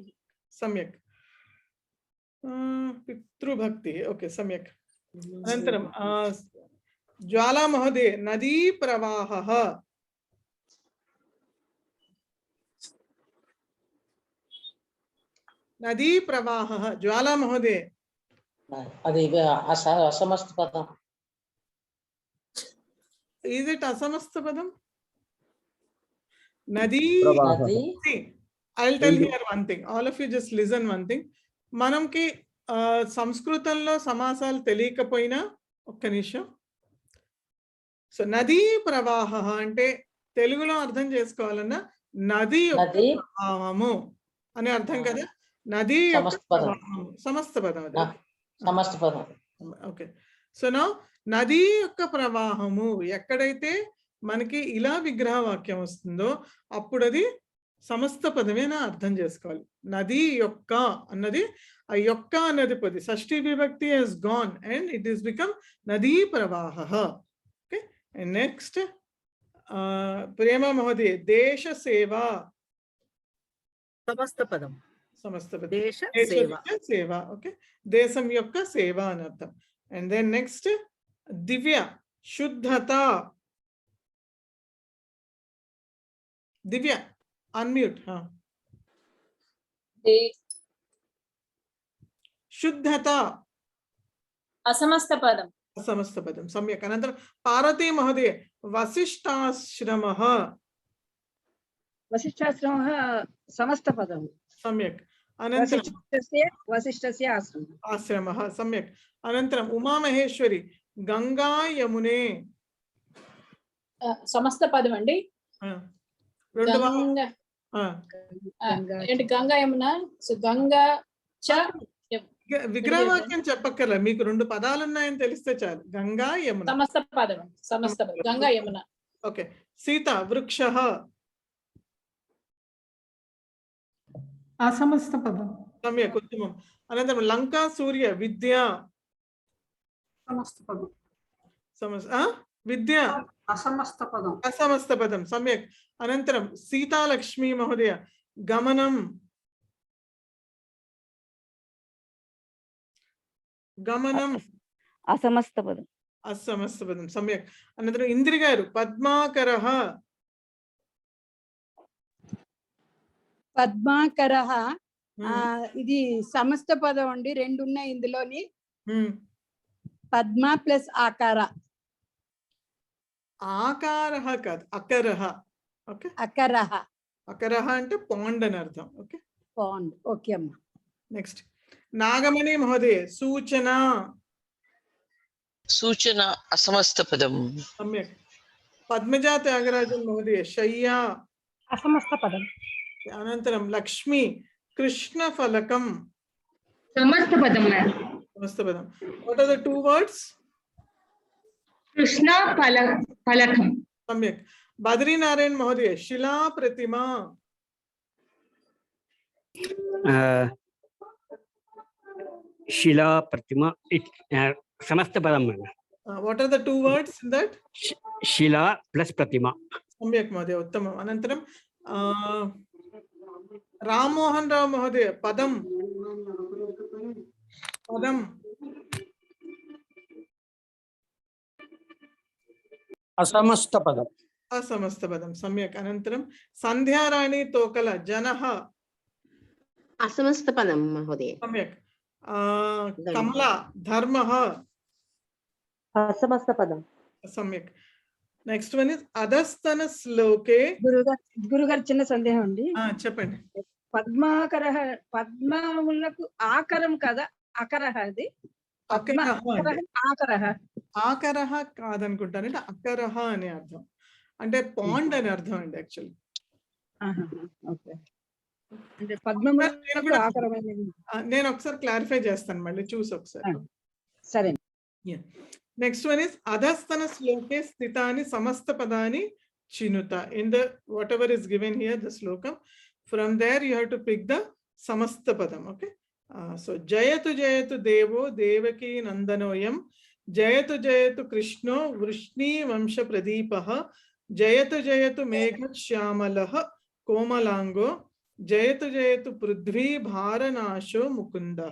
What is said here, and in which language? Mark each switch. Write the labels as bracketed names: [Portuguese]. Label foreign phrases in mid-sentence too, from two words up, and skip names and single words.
[Sanskrit] सम्यक्. पितृभक्तिः. ओके सम्यक्. अनन्तरं ज्वाला महोदय नदी प्रवाहः. नदी प्रवाहः ज्वाला महोदय. [Telugu] అది అసమస్త పదం. [English] Is it असमस्तपदं? Nadi. I'll tell here one thing. All of you just listen one thing. [Telugu] మనకి సంస్కృతంలో సమాసాలు తెలియకపోయినా ఒక్క నిమిషం. సో నదీ ప్రవాహ అంటే తెలుగులో అర్థం చేసుకోవాలన్నా నది యొక్క ప్రవాహము అనే అర్థం కదా. నది సమస్త పదం అది. సమస్త పదం. ఓకే. [English] so now [Telugu] నది యొక్క ప్రవాహము ఎక్కడైతే మనకి ఇలా విగ్రహ వాక్యం వస్తుందో అప్పుడు అది సమస్త పదమేనా అర్థం చేసుకోవాలి. నది యొక్క అన్నది ఆ యొక్క అన్నది పది షష్ఠీ విభక్తి [English] has gone and it is become [Telugu] నదీ ప్రవాహ. ఓకే. [English] and next [Sanskrit] ప్రేమ మహోదయ దేశ సేవ. [Telugu] సమస్త పదం. సమస్త పదం. దేశ సేవ. ఓకే. దేశం యొక్క సేవ అని అర్థం. [English] and then next [Sanskrit] దివ్య శుద్ధత. [English] దివ్య అన్మ్యూట్. [Sanskrit] శుద్ధత असमस्त पदम. असमस्त पदम सम्यक्. अनन्तरं पार्वती महोदय वसिष्ठाश्रमः. वसिष्ठाश्रमः समस्तपदं. सम्यक्. अनन्तरं वसिष्ठस्य आश्रमः. सम्यक्. अनन्तरम् उमामहेश्वरी गंगा यमुने. समस्त पदम अंडी. गंगा यमुना. [Telugu] సో గంగా చ విగ్రహవాక్యం చెప్పక్కర్లే, మీకు రెండు పదాలు ఉన్నాయని తెలిస్తే చాలు. గంగా యమున. సమస్త పదం. సమస్త పదం. గంగా యమున. [Sanskrit] ఓకే. సీత వృక్షః. असमस्त पदं. सम्यक् उत्तमम्. अनन्तरं लङ्का सूर्य विद्या. समस्त पदं. विद्या असमस्त पदं. असमस्त पदं सम्यक्. अनन्तरं सीतालक्ष्मी महोदय गमनं. गमनं असमस्तपदं. असमस्तपदं सम्यक्. अनन्तरम् इन्द्रि गारु पद्माकरः. [Telugu] పద్మాకరః ఇది సమస్త పదం అండి. రెండు ఉన్నాయి ఇందులోని. పద్మ ప్లస్ ఆకార. ఆకారః కాదు అకరః. ఓకే. అకరః. అకరః అంటే పాండ్ అని అర్థం. ఓకే. పాండ్. ఓకే అమ్మా. [Sanskrit] నెక్స్ట్ నాగమణి మహోదయ సూచన. సూచన అసమస్త పదం. सम्यक्. పద్మజా త్యాగరాజన్ మహోదయ శయ్య. असमस्त पदम. अनन्तरं लक्ष्मी कृष्ण फलकम. समस्त पदम. समस्त पदम. [English] What are the two words? [Sanskrit] कृष्ण फलकम. सम्यक्. बद्री नारायण महोदय शिला प्रतिमा. शिला प्रतिमा समस्त पदम. [English] What are the two words in that? [Sanskrit] शिला प्लस प्रतिमा. सम्यक् महोदय उत्तमम्. अनन्तरं राममोहन राव महोदय पदम. पदम असमस्त पदम. असमस्त पदम सम्यक्. अनन्तरं संध्याराणी तोकल जनः. असमस्तपदं महोदय. सम्यक्. कमला धर्मः असमस्तपदं. सम्यक्. [English] next one is [Sanskrit] అధస్తన శ్లోకే. [Telugu] గురుగారు చిన్న సందేహం అండి. చెప్పండి. పద్మాకరః పద్మములకు ఆకరం కదా, అకరః అది ఆకరః కాదనుకుంటాను, అంటే అకరః అనే అర్థం, అంటే పాండ్ అని అర్థం అండి యాక్చువల్లీ. నేను ఒకసారి క్లారిఫై చేస్తాను, మళ్ళీ చూసి ఒకసారి. సరే. [English] next one is [Sanskrit] అధస్తన శ్లోకే స్థితాని సమస్త పదాని చినుత. [English] in the whatever is given here the shlokam, from there you have to pick the [Sanskrit] సమస్త పదం. [English] ఓకే. [Sanskrit] సో జయతు జయతు దేవో దేవకీ నందనోయం, జయతు జయతు కృష్ణో వృష్ణీ వంశ ప్రదీపః, జయతు జయతు మేఘశ్యామలః కోమలాంగో, జయతు జయతు పృథ్వీ భారనాశో ముకుందః.